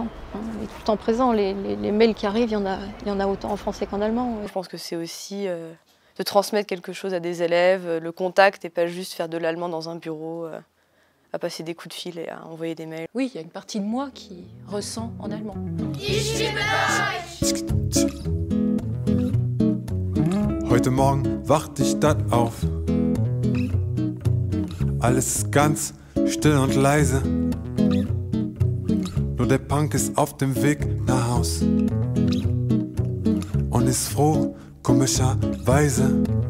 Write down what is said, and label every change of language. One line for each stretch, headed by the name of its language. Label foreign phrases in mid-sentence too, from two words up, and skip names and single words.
French: Il est tout le temps présent. Les mails qui arrivent, il y en a autant en français qu'en allemand. Je pense que c'est aussi de transmettre quelque chose à des élèves, le contact, et pas juste faire de l'allemand dans un bureau, à passer des coups de fil et à envoyer des mails. Oui, il y a une partie de moi qui ressent en allemand.
German: Ich liebe euch! Heute Morgen wachte ich dann auf. Alles ist ganz still und leise. Nur der Punk ist auf dem Weg nach Haus und ist froh, komischerweise.